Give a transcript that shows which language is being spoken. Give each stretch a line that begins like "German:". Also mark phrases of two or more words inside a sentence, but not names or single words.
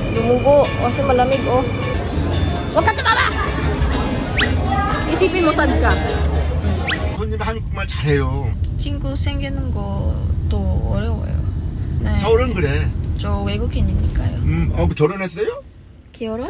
Filipino: Tumugo. Kasi malamig, oh. Huwag ka tumama! Isipin mo, sad ka.
Korean: 손님 한국말 잘해요. 친구 생기는 것도 어려워요. 네. 서울은 그래. 저 외국인이니까요. 결혼했어요? 결혼?